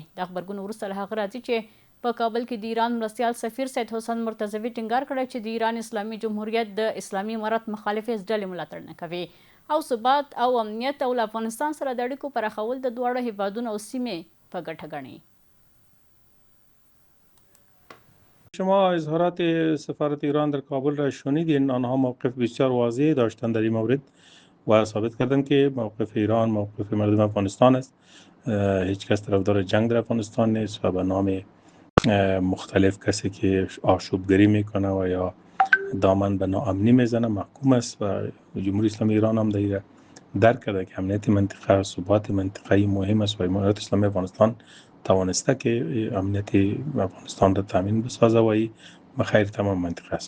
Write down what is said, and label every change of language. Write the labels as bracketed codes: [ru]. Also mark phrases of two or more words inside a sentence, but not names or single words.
[ps] د خبرګون وروسته له هغه راځي چې په کابل کې د ایران مرستیال سفیر سید حسن مرتضوي ټینګار کړی چې د ایران اسلامي جمهوریت د اسلامي امارت مخالفې ډلې ملاتړ نه کوي او ثبات او امنیت او له افغانستان سره د اړیکو پراخول د دواړو هیوادونو او سیمې په ګټه ګڼي. [fa] شما اظهارات سفارت ایران در کابل را شنیدین. آنها موقف بسیار واضح داشتند در این مورد و ثابت کردند که موقف ایران موقف مردم افغانستان است. هیچ کس طرفدار جنگ در افغانستان نیست و به نام مختلف کسی که آشوبگری میکنه و یا دامن به ناامنی میزنه محکوم است و جمهوری اسلامی ایران هم دیگه درک کرده که امنیت منطقه ثبات منطقه‌ای مهم است و امارات اسلامی افغانستان توانسته که امنیت افغانستان را تامین بسازه و این بخیر تمام منطقه است.